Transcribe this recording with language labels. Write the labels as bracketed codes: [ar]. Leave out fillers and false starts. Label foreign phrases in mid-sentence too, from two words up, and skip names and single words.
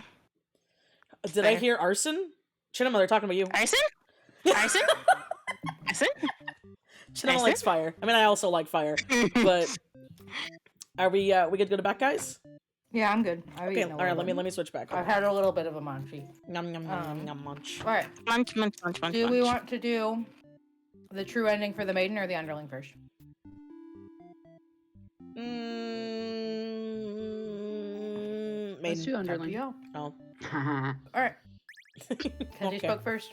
[en] Did I hear arson? Chinema, they're talking about you. Arson? Arson? Arson? Chinema likes fire. I mean, I also like fire, but are we good to go back, guys? Yeah, I'm good. Okay, all right. Let me switch back. I've had a little bit of a munchie. Yum yum yum yum munch. All right. Munch, munch, munch, munch. Do we want to do the true ending for the maiden or the underling first? Let's do underling. Up to you. Oh. All right. Kenji spoke first.